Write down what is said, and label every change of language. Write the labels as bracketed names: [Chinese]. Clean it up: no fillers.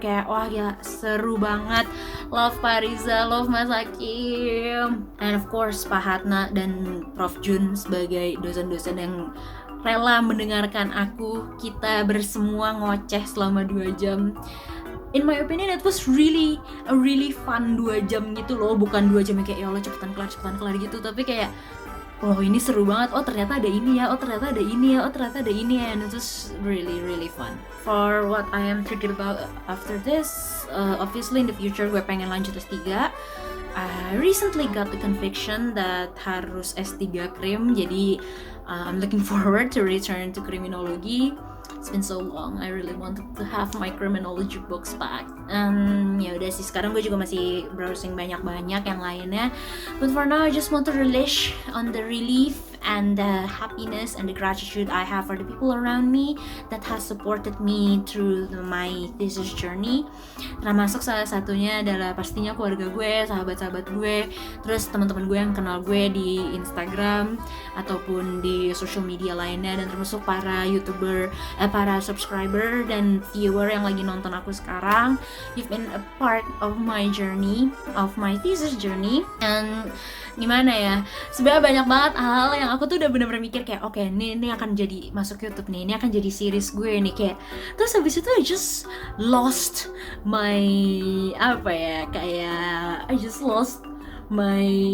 [Indonesian] Kayak wah ya seru banget. [English] Love Pak Riza, love Mas Hakim, and of course [Indonesian] Pak Hatna dan Prof Jun sebagai dosen-dosen yang rela mendengarkan kita bersemua ngoceh selama 2 jam. [English] In my opinion, it was really fun [Indonesian] 2 jam gitu loh. Bukan 2 jam yang kayak ya Allah cepetan kelar gitu, tapi kayak ini seru banget. Ternyata ada ini ya, ternyata ada ini ya, ternyata ada ini ya. [English] And it was really fun. For what I am thinking about after this, obviously in the future [Indonesian] gue pengen lanjut S3. [English] I recently got the conviction that [Indonesian] harus S3 krim, jadi [English] I'm looking forward to return to criminology. It's been so long. I really wanted to have my criminology books back. [Indonesian] Ya udah sih, sekarang gue juga masih browsing banyak-banyak yang lainnya. [English] But for now, I just want to relish on the relief and the happiness and the gratitude I have for the people around me that has supported me through my thesis journey. [Indonesian] Termasuk salah satunya adalah pastinya keluarga gue, sahabat-sahabat gue, terus teman-teman gue yang kenal gue di Instagram ataupun di social media lainnya, dan termasuk para YouTuber, para subscriber dan viewer yang lagi nonton aku sekarang. [English] You've been a part of my journey, of my thesis journey. [Indonesian] And gimana ya, sebenarnya banyak banget hal yang aku tuh udah bener-bener mikir kayak oke, ini akan jadi masuk YouTube nih, ini akan jadi series gue nih, kayak terus habis itu [English] I just lost my [Indonesian] I just lost my